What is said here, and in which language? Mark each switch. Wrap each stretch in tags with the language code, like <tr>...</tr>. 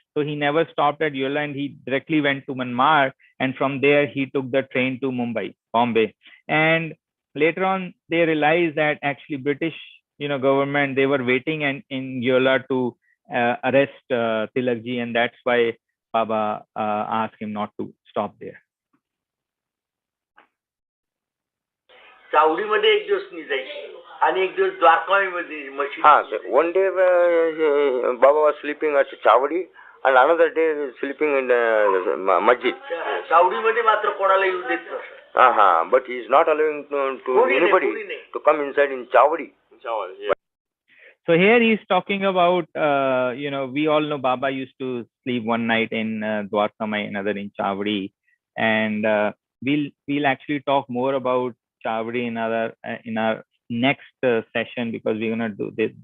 <en>So he never stopped at Yola and he directly went to Manmad, and from there he took the train to Bombay. And later on they realized that actually British government, they were waiting in Yola to arrest Tilak ji, and that's why Baba asked him not to stop there.</en> <mr>चावडी मध्ये एक दिवस निघायची आणि एक दिवस द्वारकामाई मध्ये मशीद.</mr> <en>One day Baba was sleeping at Chavadi and another day sleeping in masjid.</en> <mr>चावडी मध्ये मात्र कोणाला येऊ देत नसतं.</mr> <en>But he is not allowing to anybody to come inside in Chavadi. So here he is talking about, we all know Baba used to sleep one night in Dwarkamai, another in Chavadi, and we'll actually talk more about Chavadi in our next session, because we're gonna do this.</en>